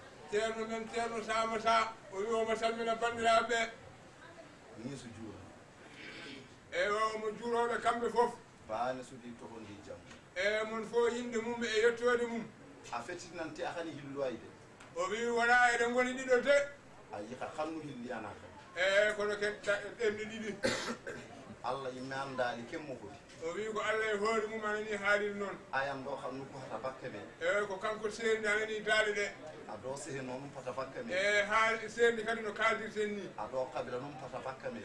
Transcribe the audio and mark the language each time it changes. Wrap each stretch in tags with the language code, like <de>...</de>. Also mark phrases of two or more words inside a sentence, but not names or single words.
<ff>Ceerno men, Ceerno Sama Sa, o wi omo salmina bandiraɓe. Ni so juura. Eywa, omo juuroɓe kamɓe fof. Baane so ɗi tohondi jam. E mon fo yinde mum e yettode mum. A fetinante a hani hilloyde. O wi wona eɗen goni ɗiɗo de. A yi ka hannu hilli ana kan. E kono ken ta en ɗiɗi. Allah imme andali ken mo foti. O wi ko Allah e hoore mum anani haaliri noon. Ayan ɗo hannu ko hata bakke men. E ko kanko seeri anani daali ɗe. A ɗo sehe noon ɗum pata bakke men. E ha seerni kadi no kaaldirten ni. A ɗo kabila ɗum pata bakke men.</ff>